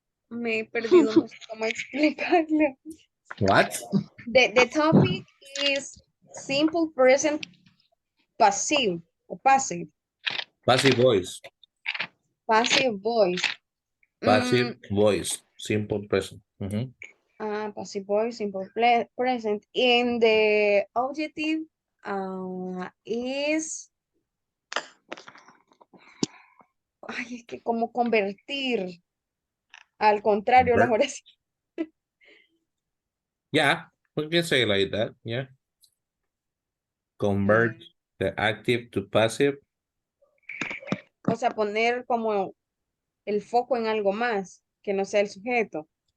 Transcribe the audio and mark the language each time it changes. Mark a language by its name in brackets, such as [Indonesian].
[Spanish] me he perdido, no sé cómo explicarlo. [English] What? The topic is simple present passive or passive. Passive voice. Passive voice. Passive voice. Simple present. Passive voice, simple present. And the objective is... [Spanish] Ay, es que como convertir al contrario las oraciones. [English] Yeah, we can say like that. Yeah. Convert the active to passive. [Spanish] O sea, poner como el foco en algo más que no sea el sujeto.